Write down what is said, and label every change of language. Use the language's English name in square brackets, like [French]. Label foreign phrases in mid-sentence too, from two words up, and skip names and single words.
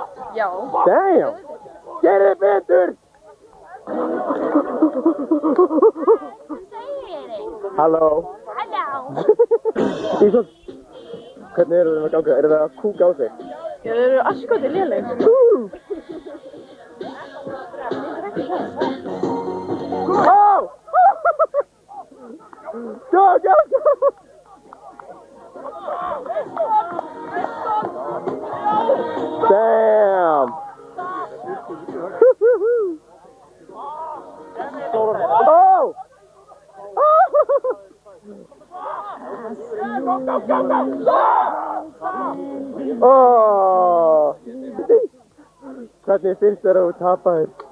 [Icelandic] Já. Damn! Gerið betur! Halló. Halló. Ísson, hvernig eru þeim að ganga? Eru það að kúka á sig? Já, þeir eru askoti léleg. Oh! [English] Go, go, go! Damn! Oh! Oh! [Icelandic] Hvernig finnst þér að þú tapaðir?